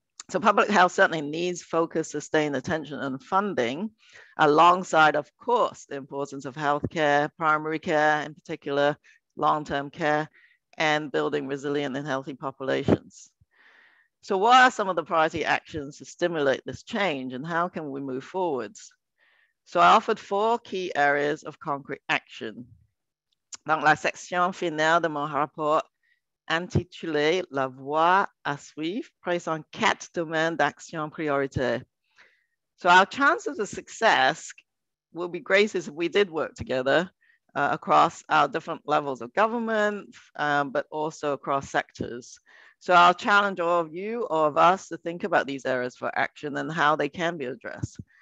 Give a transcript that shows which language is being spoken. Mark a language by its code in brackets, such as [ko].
[en] So public health certainly needs focused, sustained attention and funding, alongside, of course, the importance of healthcare, primary care in particular, long-term care, and building resilient and healthy populations. So what are some of the priority actions to stimulate this change, and how can we move forwards? So I offered 4 key areas of concrete action. [fr] Dans la section finale de mon rapport intitulé La voie à suivre, présente 4 domaines d'action prioritaires. [en] So our chances of success will be greatest if we did work together across our different levels of government, but also across sectors. So I'll challenge all of you, all of us, to think about these areas for action and how they can be addressed.